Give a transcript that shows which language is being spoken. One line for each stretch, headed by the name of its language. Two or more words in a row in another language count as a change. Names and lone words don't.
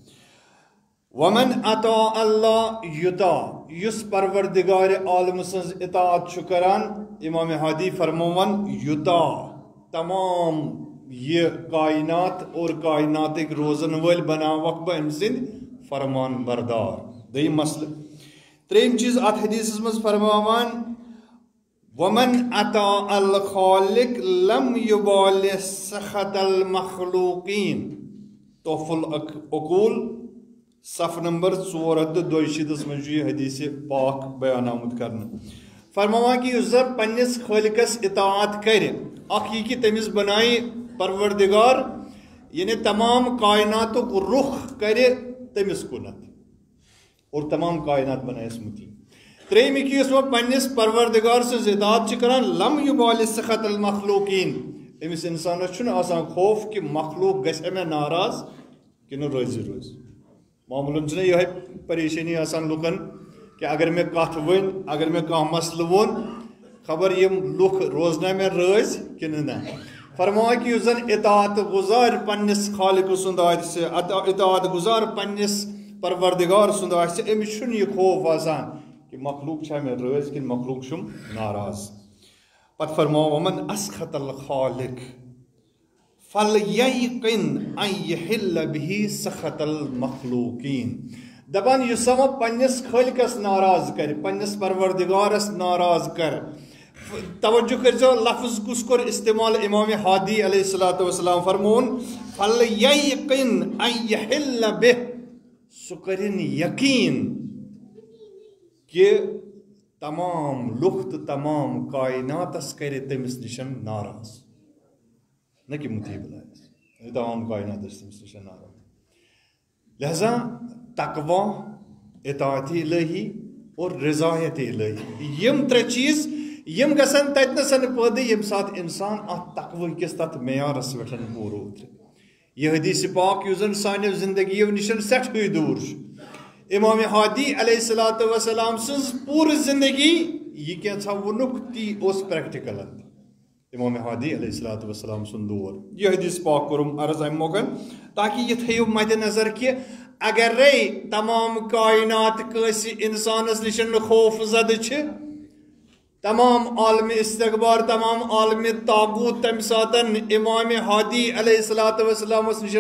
Arabic: ومن اطاع اللہ یطاع
Kashmiri: یُس پروردگار عالم سٕنٛز اطاعت چھُ کران امام ہادی فرماوان یطاع تمام یہ کائنات اور کائناتٕکۍ روزن وٲلۍ بناوکھ بہٕ أمۍ سٕنٛدۍ فرمان بردار دوٚیِم مسلہٕ ترٛیٚیِم چیٖز اتھ حدیثس منٛز فرماوان
Arabic: ومن اطاع الخالق لم یبالِ سخط المخلوقین
Kashmiri: تحف العقول صف نمبر 462 منٛز چھُ یہ حدیث پاک بیان آمُت کرنہٕ فرماوان کہ یُس زن پننس خالقس اطاعت کرِ اکھ یہ کہ تٔمِس بنایہِ پروردگار یعنی تمام کائناتُک رخ کرِ تٔمِس کُنتھ اور تمام کائنات بنایس متی ترٛیٚیِم کہ یُس وۄنۍ پننس پروردگار سٕنٛز اطاعت چھُ کران
Arabic: لم یبالِ سخط المخلوقین
Kashmiri: أمِس انسانس چھُنہٕ آسان خوف کہ مخلوق گژھِ مےٚ ناراض کِنہٕ روزِ روزِ معموٗلن چھُنہ یِہوے پریشٲنی آسان لُکن کہ اگر مےٚ کتھ ؤنۍ اگر مےٚ کانٛہہ مسلہٕ ووٚن خبر یِم لُکھ روزنا مےٚ رٲزۍ کِنہٕ نہ فرماوان کہ یُس زن اطاعت گزار پننس خالق سُنٛد آسہِ اطاعت گزار پننس پروردگار سُنٛد آسہِ أمِس چھُنہٕ یہِ خوف آسان کہ مخلوق چھا مےٚ رٲزۍ کِنہٕ مخلوق چھُم ناراض پتہٕ فرماو
Arabic: ومن اسخط الخالق فلیقن ان یحل بہ سخط المخلوقین
Kashmiri: دپان یُس سا وۄنۍ پننس خالقس ناراض کرِ پننس پروردگارس ناراض کر توجہ کرزیو لفظ کُس کوٚر استعمال امام ہادی
Arabic: علیہ الصلوۃ والسلام
Kashmiri: فرمون
Arabic: فلیقن ان یحل بہ
Kashmiri: سُہ کٔرِن یقیٖن کہ تمام لُکھ تہٕ تمام کائناتس کرِ تٔمِس نِش ناراض نہ کہ مُتیٖب لایس تمام کائناتس تٔمِس نِش ناراض لہذا تقوا اطاعت الہی اور رضایت الہی یم ترٛےٚ چیٖز یم گژھن تتنسن پٲدٕ ییٚمہِ ساتہٕ انسان اتھ تقوہ کِس تتھ معیارس پٮ۪ٹھ پوٗرٕ اوترِ یہ حدیث پاک یُس زن سانیو زندگیو نِش سٮ۪ٹھٕے دوٗر چھُ امام ہادی
Arabic: علیہ الصلوۃ والسلام
Kashmiri: سٕنٛز پوٗرٕ زندگی یہ کینٛژھا ووٚنُکھ تی اوس پریکٹیکل امام ہادی
Arabic: علیہ الصلوۃ والسلام
Kashmiri: سُنٛد دور یہ حدیث پاک کوٚرُم عرض امہِ موقعن تاکہ یہ تھٲیِو مدِ نظر کہ اگرے تمام کائنات کٲنٛسہِ انسانس نِش خوف زدٕ چھِ تمام عالم استقبار تمام عالم طاغوت تمہِ ساتن امام ہادی
Arabic: علیہ الصلوۃ
Kashmiri: والسلامس نِش